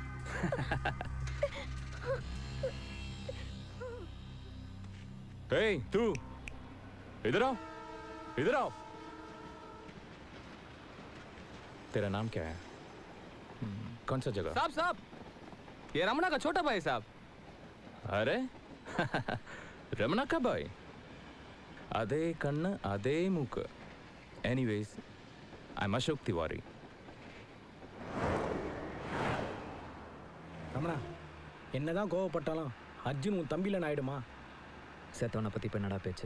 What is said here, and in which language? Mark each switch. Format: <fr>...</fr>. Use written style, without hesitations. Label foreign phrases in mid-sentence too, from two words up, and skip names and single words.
<hi>हे तू इधर आओ, इधर आओ। तेरा नाम क्या है? कौन सा जगह? साहब ये रमणा का छोटा भाई साहब। अरे रमणा का भाई,</hi> <ta>அதே கண்ணு அதே மூக்கு.</ta> <en>anyways I am Ashok Tiwari.</en> <ta>ரமணா, என்னதான் கோவப்பட்டாலும் அர்ஜுன் உன் தம்பியில் ஆயிடுமா? செத்தவனை பற்றி இப்போ என்னடா பேச்சு?</ta>